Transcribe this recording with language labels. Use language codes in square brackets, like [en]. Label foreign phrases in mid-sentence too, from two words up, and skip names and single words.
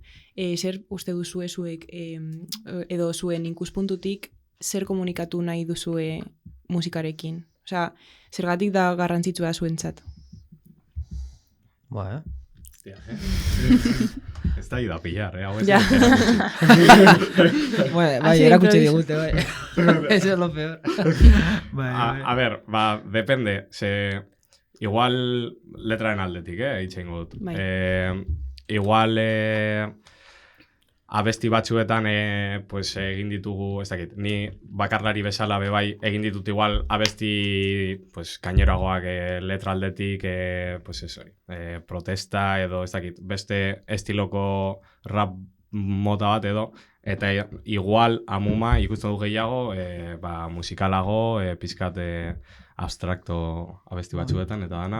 [eu] Zer uste duzue zuek, edo zuen ikuspuntutik, zer komunikatu nahi duzue musikarekin? Zergatik da garrantzitsua zuentzat? Ez da ida pillar, hau ez. Bai, erakutsi digute, bai. [es] Eso es lo peor. A ver, depende. [eu] Igual letraren aldetik, eitzen gut. Igual abesti batzuetan egin ditugu, ez dakit, ni bakarlari bezala bebai egin ditut igual abesti kaineroagoak letra aldetik, protesta edo, ez dakit, beste estiloko rap mota bat edo, eta igual amuma ikusten du gehiago musikalago, pizkat abstrakto abesti batzuetan eta dana.